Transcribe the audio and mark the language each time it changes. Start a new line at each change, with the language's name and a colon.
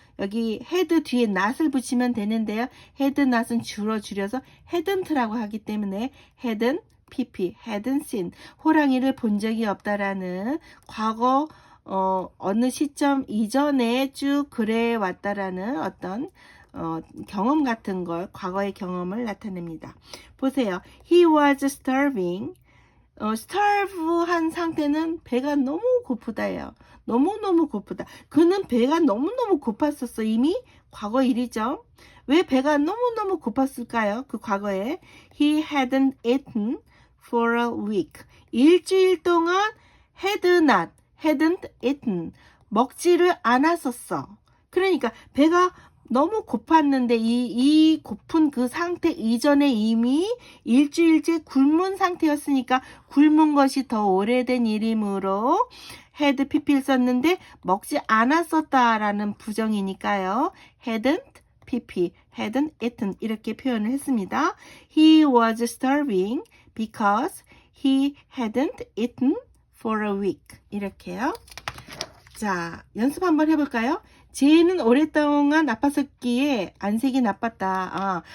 Korean: 여기 had 뒤에 not을 붙이면 되는데요. had not은 주로 줄여서 hadn't라고 하기 때문에
English: hadn't pp, hadn't seen
Korean: 호랑이를 본 적이 없다라는 과거 어느 시점 이전에 쭉 그래 왔다라는 어떤 경험 같은 걸, 과거의 경험을 나타냅니다. 보세요.
English: He was starving.
Korean: starve한 상태는 배가 너무 고프다예요. 너무너무 고프다. 그는 배가 너무너무 고팠었어. 이미 과거 일이죠. 왜 배가 너무너무 고팠을까요? 그 과거에
English: He hadn't eaten for a week.
Korean: 일주일 동안
English: hadn't eaten.
Korean: 먹지를 않았었어. 그러니까 배가 너무 고팠는데 이 고픈 그 상태 이전에 이미 일주일째 굶은 상태였으니까 굶은 것이 더 오래된 일이므로 had pp를 썼는데 먹지 않았었다라는 부정이니까요.
English: hadn't pp, hadn't eaten
Korean: 이렇게 표현을 했습니다.
English: He was starving because he hadn't eaten for a week
Korean: 이렇게요. 자, 연습 한번 해볼까요? 제이는 오랫동안 아팠었기에 안색이 나빴다.